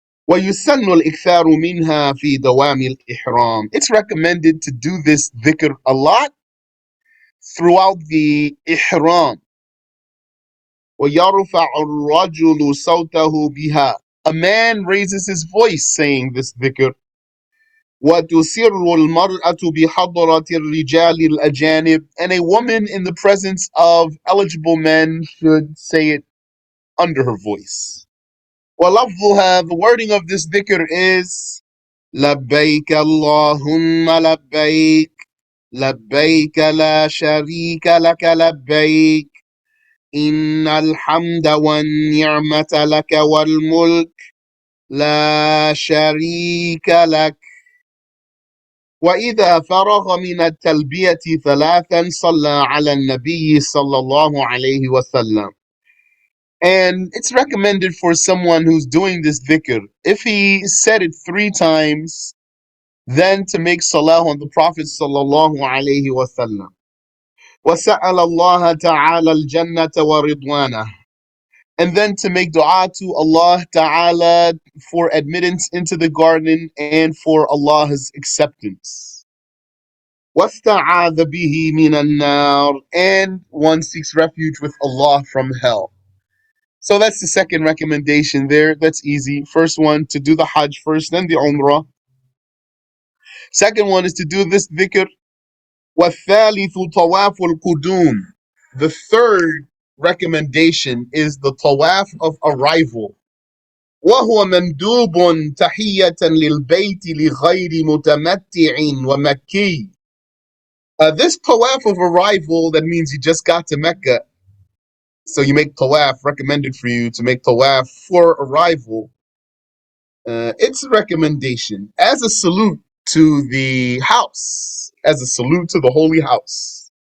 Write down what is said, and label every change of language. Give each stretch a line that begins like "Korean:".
Arabic: ويسن الإكثار منها في دوام الإحرام.
English: It's recommended to do this dhikr a lot throughout the ihram.
Arabic: ويرفع الرجل صوته بها.
English: A man raises his voice saying this dhikr.
Arabic: وتسر المرأة بحضرة الرجال الأجانب.
English: And a woman in the presence of eligible men should say it under her voice.
Arabic: وَلَفْظُهَا,
English: the wording of this dhikr is
Arabic: لبيك اللهم لبيك لبيك لا شريك لك لبيك إن الحمد والنعمة لك والملك لا شريك لك. وإذا فرغ من التلبية ثلاثا صلى على النبي صلى الله عليه وسلم.
English: And it's recommended for someone who's doing this dhikr, if he said it 3 times, then to make salah on the Prophet sallallahu alaihi wasallam.
Arabic: وَسَأَلَ اللَّهَ تَعَالَى الْجَنَّةَ وَرِضْوَانَهُ.
English: And then to make dua to Allah Ta'ala for admittance into the garden and for Allah's acceptance.
Arabic: وَاسْتَعَاذَ بِهِ مِنَ النَّارِ.
English: And one seeks refuge with Allah from hell. So that's the second recommendation there. That's easy. First one, to do the Hajj first, then the Umrah. Second one is to do this dhikr.
Arabic: وَالثَّالِثُ طَوَافُ الْقُدُومِ.
English: The third recommendation is the tawaf of arrival.
Arabic: وهو مندوب تحية للبيت لغير متمتع ومكي.
English: This tawaf of arrival, that means you just got to Mecca. So you make tawaf, recommended for you to make tawaf for arrival. It's a recommendation as a salute to the house, as a salute to the holy house.